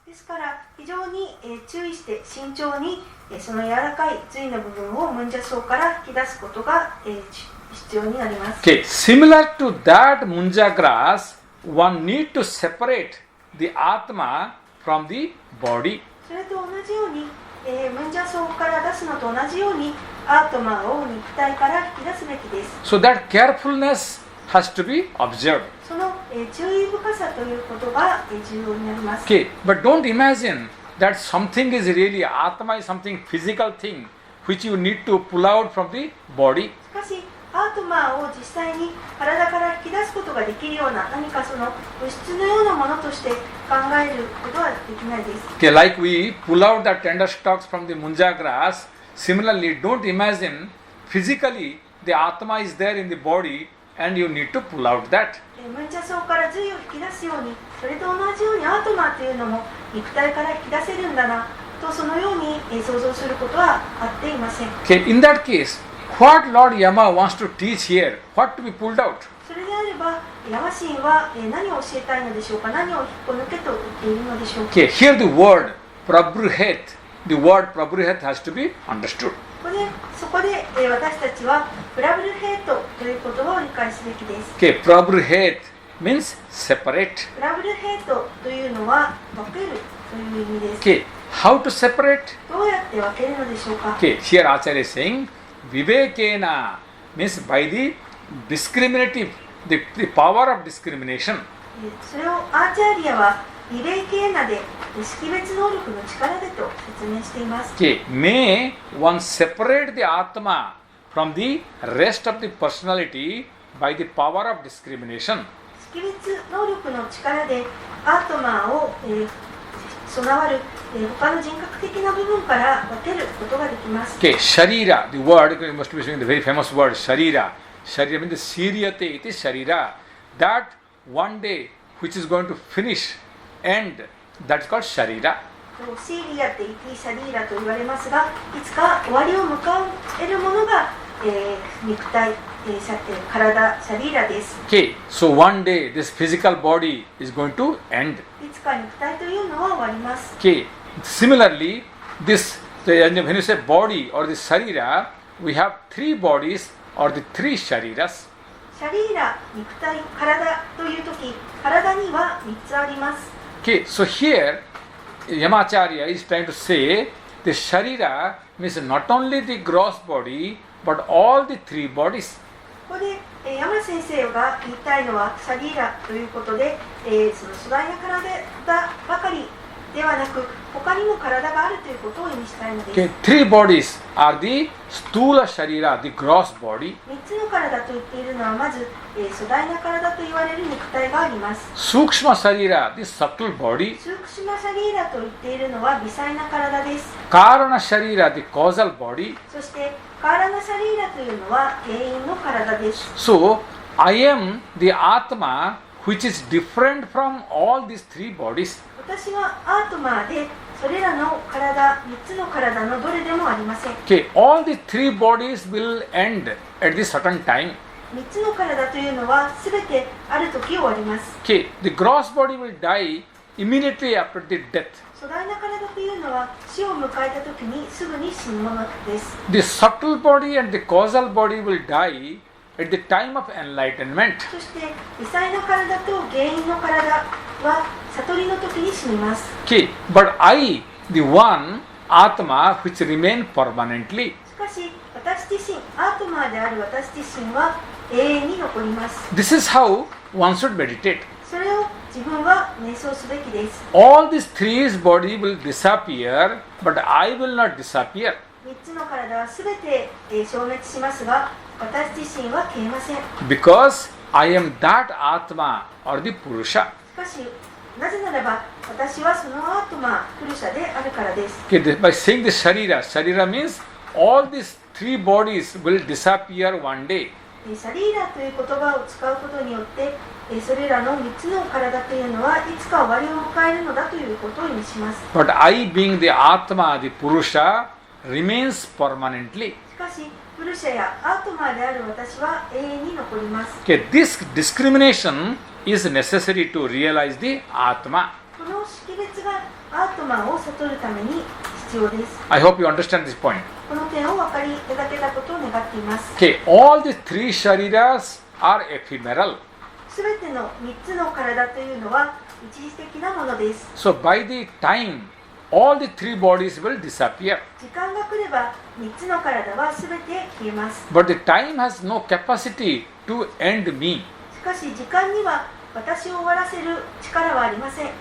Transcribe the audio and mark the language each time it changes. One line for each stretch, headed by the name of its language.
Japanese: ですから非常に注意して慎重にその柔らかい髄の部分をムンジャ草から引き出すことが必要になります。
English: Okay, similar to that munja grass, one need to separate the atma from the body.
Japanese: それと同じようにムンジャ草から出すのと同じようにアートマーを肉体から引き出すべきです。
English: So that carefulness has to be observed.
Japanese: その注意深さということが重要になります。
English: Okay, but don't imagine that something is really atma is something physical thing which you need to pull out from the body.
Japanese: しかしアートマーを実際に体から引き出すことができるような何かその物質のようなものとして考えることはできないです。
English: Okay, like we pull out the tender stalks from the munja grass, similarly don't imagine physically the atma is there in the body and you need to pull out that.
Japanese: ムンジャ草から髄を引き出すようにそれと同じようにアートマーというのも肉体から引き出せるんだなとそのように想像することはあっていません。
English: Okay, in that case, what Lord Yama wants to teach here, what to be pulled out?
Japanese: それであればヤマ神は何を教えたいのでしょうか。何を引っこ抜けと言っているのでしょうか。
English: Okay, here the word prabruhet, the word prabruhet has to be understood.
Japanese: そこで私たちはプラブルヘイトという言葉を理解すべきです。
English: Okay, prabruhet means separate.
Japanese: プラブルヘイトというのは分けるという意味です。
English: Okay, how to separate?
Japanese: どうやって分けるのでしょうか。
English: Okay, here Acharya is saying vivekena means by the discriminative, the power of discrimination.
Japanese: それをアーチャーリアはリベイケーナで識別能力の力でと説明しています。
English: Okay, may one separate the Atma from the rest of the personality by the power of discrimination.
Japanese: 識別能力の力でアートマーを、備わる、他の人格的な部分から分けることができます。
English: Okay, Sharira, the word, you must be saying the very famous word, Sharira. Sharira means the
Sanskrit: Siriyate iti Sharira.
English: That one day which is going to finish, end, that's called Sharira.
Japanese: シーリアって言ってシャリーラと言われますが、いつか終わりを迎えるものが、肉体、体、シャリーラです。
English: Okay, so one day this physical body is going to end.
Japanese: いつか肉体というのは終わります。
English: Okay, similarly, this, when you say body or the Sharira, we have three bodies or the three Shariras.
Japanese: シャリーラ、肉体、体というとき、体には3つあります。
English: Okay, so here Yamacharya is trying to say the Sharira means not only the gross body but all the three bodies.
Japanese: ここで、山先生が言いたいのはシャリーラということで、その粗大な体ばかりではなく他にも体があるということを意味したいのです。
English: Okay, three bodies are the Stula Sharira, the gross body.
Japanese: 3つの体と言っているのはまず、粗大な体と言われる肉体があります。
English: Sukshma Sharira, the subtle body.
Japanese: スークシマシャリーラと言っているのは微細な体です。
English: Karana Sharira, the causal body.
Japanese: そしてカーラナシャリーラというのは原因の体です。
English: So, I am the Atma which is different from all these three bodies.
Japanese: 私はアートマーでそれらの体、3つの体のどれでもありません。
English: Okay, all the three bodies will end at the certain time.
Japanese: 3つの体というのは全てある時終わります。
English: Okay, the gross body will die immediately after the death.
Japanese: 粗大な体というのは死を迎えた時にすぐに死ぬものです。
English: The subtle body and the causal body will die at the time of enlightenment.
Japanese: そして微細な体と原因の体は悟りの時に死にます。
English: Okay, but I, the one Atma which remain permanently.
Japanese: しかし私自身、アートマーである私自身は永遠に残ります。
English: This is how one should meditate.
Japanese: それを自分は瞑想すべきです。
English: All these three body will disappear, but I will not disappear.
Japanese: 3つの体は全て消滅しますが、私自身は消えません。
English: Because I am that Atma or the Purusha.
Japanese: しかし、なぜならば私はそのアートマー、プルシャであるからです。
English: Okay, by saying the Sharira, Sharira means all these three bodies will disappear one day.
Japanese: シャリーラという言葉を使うことによって、それらの3つの体というのはいつか終わりを迎えるのだということを意味します。
English: But I, being the Atma, the Purusha, remains permanently.
Japanese: しかし、プルシャやアートマーである私は永遠に残ります。
English: Okay, this discrimination is necessary to realize the Atma.
Japanese: この識別がアートマーを悟るために必要です。
English: I hope you understand this point.
Japanese: この点を分かりいただけたことを願っています。
English: Okay, all the three Shariras are ephemeral.
Japanese: すべての3つの体というのは一時的なものです。
English: So by the time, all the three bodies will disappear.
Japanese: 時間が来れば3つの体はすべて消えます。
English: But the time has no capacity to end me.
Japanese: しかし時間には私を終わらせる力はありません。